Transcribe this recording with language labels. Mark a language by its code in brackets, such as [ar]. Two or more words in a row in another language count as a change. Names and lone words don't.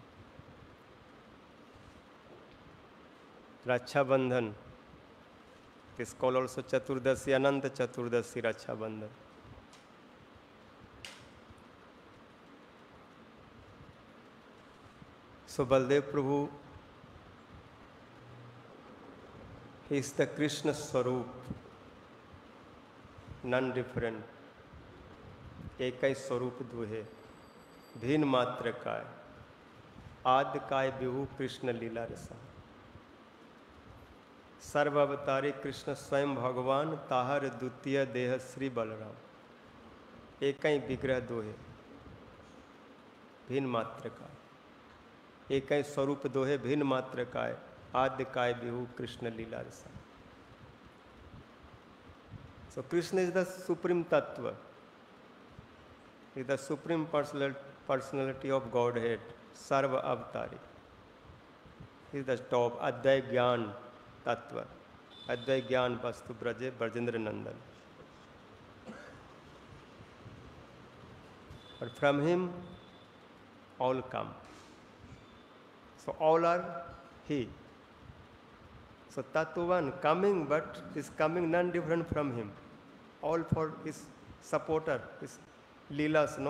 [en] Raksha Bandhan is called also Chaturdasi, Ananta Chaturdasi, Raksha Bandhan. So Baldev Prabhu, he is the Krishna Swarup, none different. [bn] এক হি স্বরূপ দুহে, ভিন্ন মাত্র কায়, আদ্য কায় বিভু কৃষ্ণ লীলা রসা। সর্বাবতারী কৃষ্ণ স্বয়ং ভগবান তাহার দ্বিতীয় দেহ শ্রী বলরাম। এক হি বিগ্রহ দোহে, ভিন্ন মাত্র কায়, এক হি স্বরূপ দোহে, ভিন্ন মাত্র কায়, আদ্য কায় বিভু কৃষ্ণ লীলা রসা। [en] So Krishna is the supreme tattva, is the supreme personality of Godhead, Sarva Avatari. He is the top [bn] অদ্বয় জ্ঞান তত্ত্ব, অদ্বয় জ্ঞান বস্তু ব্রজে ব্রজেন্দ্র নন্দন. [en] But from him all come. So all are he. So Tattvan coming, but is coming none different from him. All for his supporter, his leelas, no?